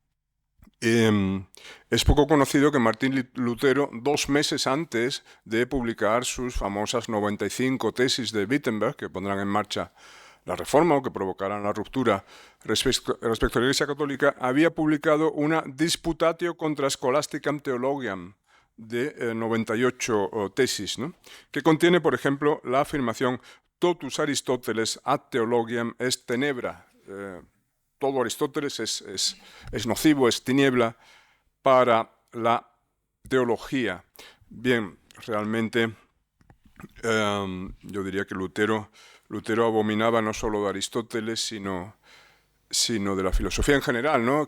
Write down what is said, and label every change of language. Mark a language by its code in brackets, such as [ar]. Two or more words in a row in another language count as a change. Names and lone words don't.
[es] Es poco conocido que Martín Lutero, 2 meses antes de publicar sus famosas 95 tesis de Wittenberg, que pondrán en marcha la Reforma o que provocaran la ruptura respecto a la Iglesia Católica, había publicado una [la] Disputatio contra Scholasticam Theologiam [es] de 98 tesis, ¿no? Que contiene, por ejemplo, la afirmación [la] totus Aristoteles ad theologiam est tenebra. [es] Todo Aristóteles es nocivo, es tiniebla para la teología. Bien, realmente yo diría que Lutero abominaba no solo de Aristóteles, sino de la filosofía en general, ¿no?